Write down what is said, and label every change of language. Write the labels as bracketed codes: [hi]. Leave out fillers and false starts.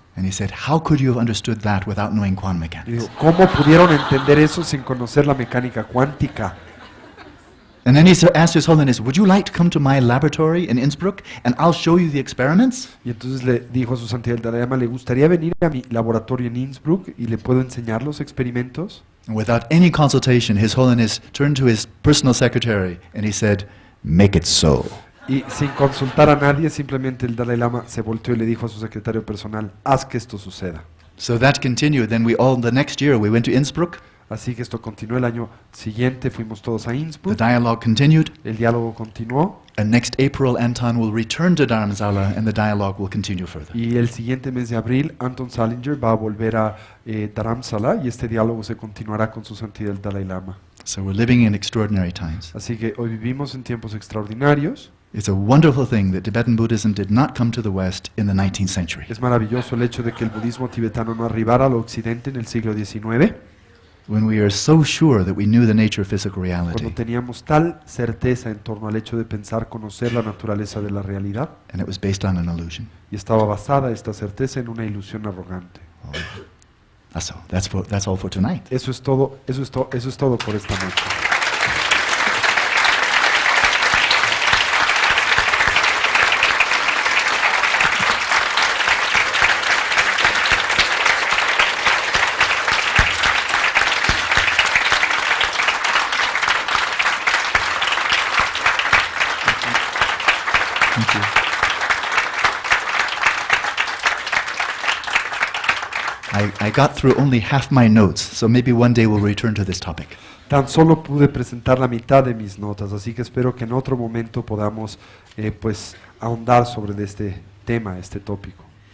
[en] And he said, how could you have understood that without knowing quantum [es] Y [en] mechanics? [es] dijo, ¿cómo pudieron entender eso sin conocer la mecánica cuántica? [en] And then he asked His Holiness, would you like to come to my laboratory in Innsbruck and I'll show you the experiments? [es] Y entonces le dijo a su santidad el Dalai Lama, ¿le gustaría venir a mi laboratorio en Innsbruck y le puedo enseñar los experimentos? [en] And without any consultation, His Holiness turned to his personal secretary and he said, make it so. [es] Y sin consultar a nadie, simplemente el Dalai Lama se volteó y le dijo a su secretario personal, haz que esto suceda. [en] So that continued. Then the next year, we went to Innsbruck. [es] Así que esto continuó el año siguiente, fuimos todos a [en] The [es] Innsbruck, [en] dialogue continued. [es] el diálogo continuó, [en] And next April, Anton will return to Dharamsala and the dialogue will continue further. [es] y el siguiente mes de abril, Anton Salinger va a volver a Dharamsala y este diálogo se continuará con su santidad el Dalai Lama. [en] So we're living in extraordinary times. [es] Así que hoy vivimos en tiempos extraordinarios. [en] It's a wonderful thing that Tibetan Buddhism did not come to the West in the 19th century. [es] Es maravilloso el hecho de que el budismo tibetano no arribara al occidente en el siglo XIX, [en] When we are so sure that we knew the nature of physical [es] cuando [en] reality, [es] teníamos tal certeza en torno al hecho de pensar conocer la naturaleza de la realidad, [en] and it was based on an illusion. [es] y estaba basada esta certeza en una ilusión arrogante. [en] That's all for tonight. [es] Eso es todo por esta noche. [en] Thank you. I got through only half my notes, so maybe one day we'll return to this topic. [es] Tan solo pude presentar la mitad de mis notas, así que espero que en otro momento podamos pues ahondar sobre este tema, este tópico.